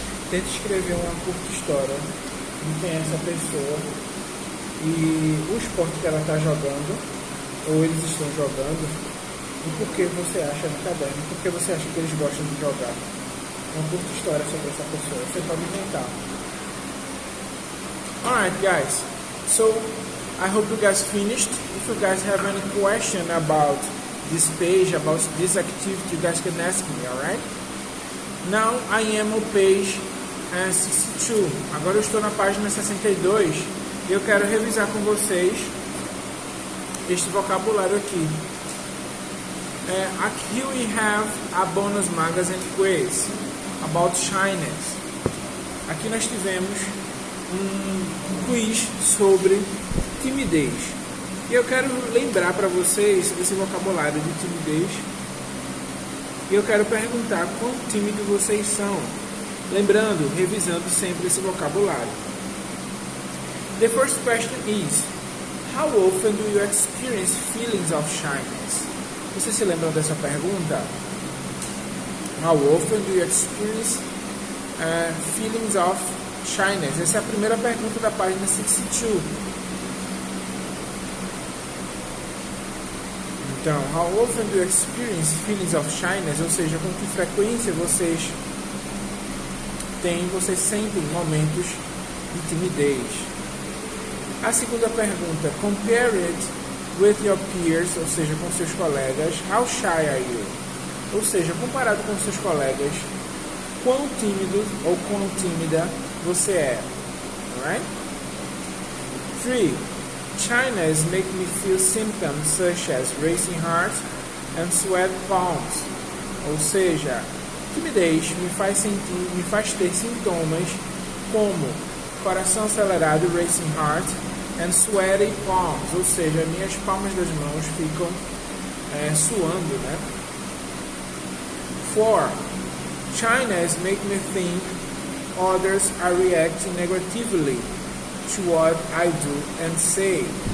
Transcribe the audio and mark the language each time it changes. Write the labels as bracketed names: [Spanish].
[Portuguese] Tente escrever uma curta história de quem é essa pessoa e o esporte que ela está jogando, ou eles estão jogando, e por que você acha no caderno, por que você acha que eles gostam de jogar. Uma curta história sobre essa pessoa, você pode inventar. [English] Alright guys, so I hope you guys finished. If you guys have any question about this page, about this activity, you guys can ask me, alright? Now I am on page 62. [Portuguese] Agora eu estou na página 62 e eu quero revisar com vocês este vocabulário aqui. [English] Aqui we have a bonus magazine quiz about shyness. [Portuguese] Aqui nós tivemos um quiz sobre timidez. E eu quero lembrar para vocês esse vocabulário de timidez. E eu quero perguntar quão tímido vocês são. Lembrando, revisando sempre esse vocabulário. [English] The first question is: how often do you experience feelings of shyness? [Portuguese] Vocês se lembram dessa pergunta? [English] How often do you experience feelings of shyness? [Portuguese] Essa é a primeira pergunta da página 62. Então, [English] how often do you experience feelings of shyness? [Portuguese] Ou seja, com que frequência vocês sentem momentos de timidez. A segunda pergunta, [English] compare it with your peers, [Portuguese] ou seja, com seus colegas. [English] How shy are you? [Portuguese] Ou seja, comparado com seus colegas, quão tímido ou quão tímida você é. [English] Alright? 3. Shyness make me feel symptoms such as racing heart and sweat palms. [Portuguese] Ou seja, timidez me faz ter sintomas como coração acelerado, [English] racing heart, and sweaty palms. [Portuguese] Ou seja, minhas palmas das mãos ficam suando, né? 4. [English] Shyness make me think others are reacting negatively to what I do and say.